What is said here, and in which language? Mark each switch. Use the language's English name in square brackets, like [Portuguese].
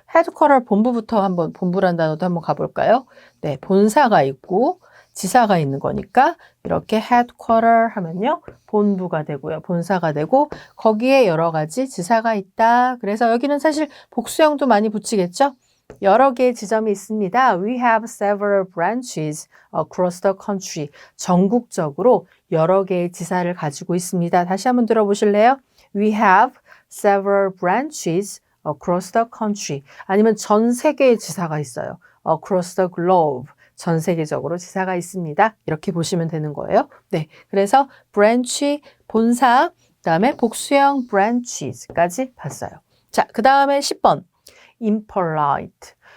[Korean] 헤드쿼터 본부부터 한번 본부란 단어도 한번 가볼까요? 네, 본사가 있고 지사가 있는 거니까 이렇게 headquarter 하면요. 본부가 되고요. 본사가 되고 거기에 여러 가지 지사가 있다. 그래서 여기는 사실 복수형도 많이 붙이겠죠. 여러 개의 지점이 있습니다. [English] We have several branches across the country. [Korean] 전국적으로 여러 개의 지사를 가지고 있습니다. 다시 한번 들어보실래요? [English] We have several branches across the country. [Korean] 아니면 전 세계의 지사가 있어요. [English] across the globe. [Korean] 전 세계적으로 지사가 있습니다. 이렇게 보시면 되는 거예요. 네, 그래서 branch, 본사, 그다음에 복수형 branches까지 봤어요. 자, 그 다음에 10번. impolite.